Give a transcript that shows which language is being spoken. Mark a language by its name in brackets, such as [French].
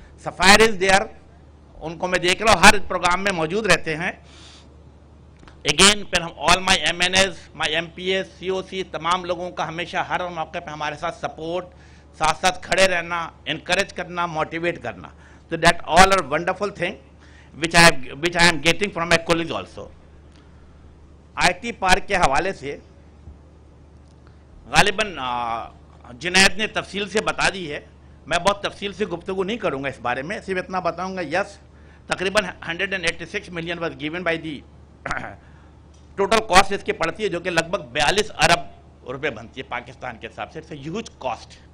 [English] sapphire is there, [Urdu] ان کو میں دیکھ رہا ہوں ہر پروگرام میں موجود رہتے ہیں. اگین پھر ہم آل my M N as, my M P S, سی او سی, تمام لوگوں کا ہمیشہ ہر موقع پہ ہمارے ساتھ سپورٹ, ساتھ ساتھ کھڑے رہنا, انکریج کرنا, موٹیویٹ کرنا. [English] So that all are wonderful thing which I am getting from my colleagues also. [Urdu] IT park کے حوالے سے غالباً جنید نے تفصیل سے بتا دی ہے, میں بہت تفصیل سے گفتگو نہیں کروں گا اس بارے میں, صرف اتنا بتاؤں گا. یس تقریباً 186 [English] million was given by the, [Urdu] total cost اس کی پڑتی ہے جو کہ لگ بھگ 42 ارب روپے بنتی ہے پاکستان کے حساب سے. [English] It's a huge cost.